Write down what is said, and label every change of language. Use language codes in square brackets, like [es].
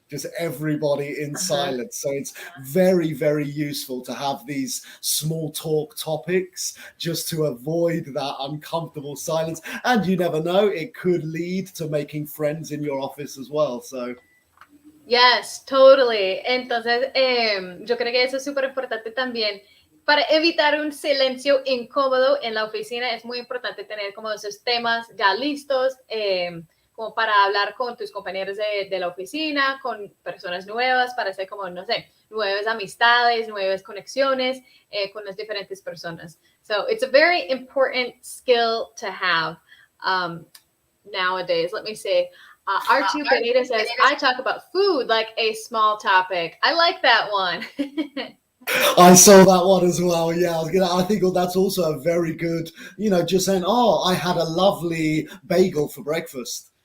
[en] Just everybody in silence. So it's very, very useful to have these small talk topics just to avoid that uncomfortable silence. And you never know, it could lead to making friends in your office as well. So yes, totally. [es] Entonces, yo creo que eso es súper importante también. Para evitar un silencio incómodo en la oficina, es muy importante tener como esos temas ya listos, como para hablar con tus compañeros de la oficina, con personas nuevas, para hacer como, no sé, nuevas amistades, nuevas conexiones con las diferentes personas. [en] So it's a very important skill to have nowadays. Let me see. R2 Pereira says, I talk about food like a small topic. I like that one. I saw that one as well. Yeah, I think that's also a very good, just saying, I had a lovely bagel for breakfast.